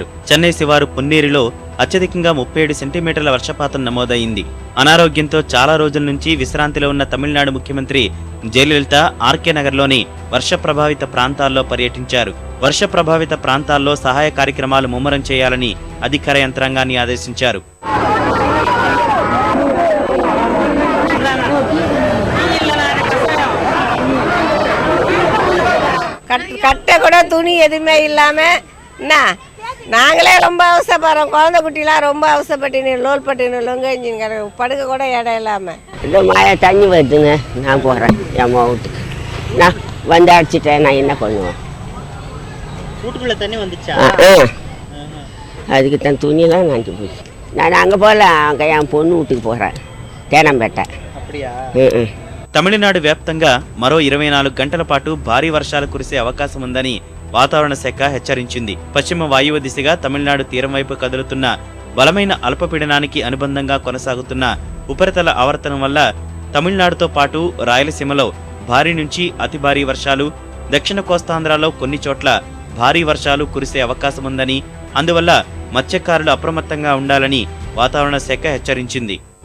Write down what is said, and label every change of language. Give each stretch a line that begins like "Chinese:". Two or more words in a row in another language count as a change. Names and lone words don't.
Telugu: చెన్నై శివారు పొన్నేరులో అత్యధికంగా 37 సెంటీమీటర్ల వర్షపాతం నమోదైంది. అనారోగ్యంతో చాలా రోజుల నుంచి విశ్రాంతిలో ఉన్న తమిళనాడు ముఖ్యమంత్రి జయలలిత ఆర్కే నగర్లోని వర్ష ప్రభావిత ప్రాంతాల్లో పర్యటించారు. వర్ష ప్రభావిత ప్రాంతాల్లో సహాయ కార్యక్రమాలు ముమ్మరం చేయాలని అధికార యంత్రాంగాన్ని ఆదేశించారు.
Tamil: கட்டை கூட துணி எதுவுமே இல்லாமல் என்ன நாங்களே ரொம்ப அவசரப்படுறோம். குழந்தை குட்டிலாம் ரொம்ப அவசரப்பட்டினு லோல் பட்டினு லொங்கஞ்சின்னு படுக்க கூட இடம் இல்லாமல். இந்த மழை தண்ணி வருதுங்க, நான் போகிறேன் என் வீட்டுக்கு. நான் வந்து அடிச்சிட்டேன், நான் என்ன பண்ணுவேன்? வீட்டுக்குள்ள தண்ணி வந்துச்சா? அதுக்கு தன் துணியெல்லாம் நனைஞ்சு போச்சு. நான் அங்கே போகல, அங்கே என் பொண்ணு வீட்டுக்கு போகிறேன், தேனம்பேட்டை. அப்படியா?
Telugu: తమిళనాడు వ్యాప్తంగా మరో 24 గంటల పాటు భారీ వర్షాలు కురిసే అవకాశం ఉందని వాతావరణ శాఖ హెచ్చరించింది. పశ్చిమ వాయువ్య దిశగా తమిళనాడు తీరం వైపు కదులుతున్న బలమైన అల్పపీడనానికి అనుబంధంగా కొనసాగుతున్న ఉపరితల ఆవర్తనం వల్ల తమిళనాడుతో పాటు రాయలసీమలో భారీ నుంచి అతి భారీ వర్షాలు, దక్షిణ కోస్తాంధ్రలో కొన్ని చోట్ల భారీ వర్షాలు కురిసే అవకాశం ఉందని, అందువల్ల మత్స్యకారులు అప్రమత్తంగా ఉండాలని వాతావరణ శాఖ హెచ్చరించింది.